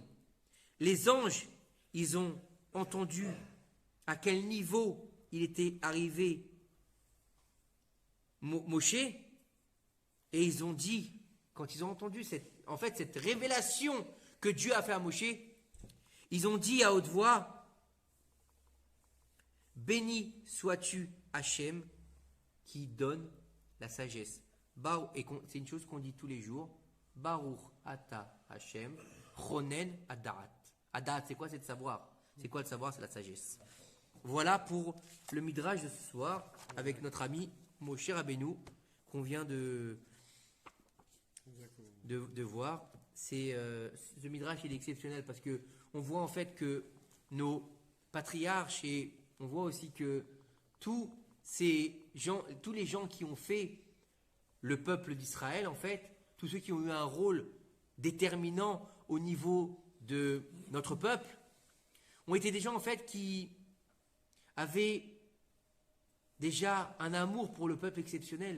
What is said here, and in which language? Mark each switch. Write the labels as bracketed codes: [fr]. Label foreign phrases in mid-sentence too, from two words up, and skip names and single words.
[fr] Les anges, ils ont entendu à quel niveau il était arrivé Moshe, et ils ont dit, quand ils ont entendu cette révélation que Dieu a fait à Moshe, ils ont dit à haute voix, béni sois-tu Hachem qui donne la sagesse. Et c'est une chose qu'on dit tous les jours, [he] ברוך אתה השם, חונן הדעת. הדעת, [fr] c'est quoi? C'est de savoir. C'est quoi le savoir? C'est la sagesse. Voilà pour le midrash de ce soir avec notre ami Moshe Rabbeinu qu'on vient de voir. Ce midrash il est exceptionnel parce que on voit en fait que nos patriarches et on voit aussi que tous les gens qui ont fait le peuple d'Israël en fait, tous ceux qui ont eu un rôle déterminant au niveau de notre peuple ont été des gens en fait qui avaient déjà un amour pour le peuple exceptionnel.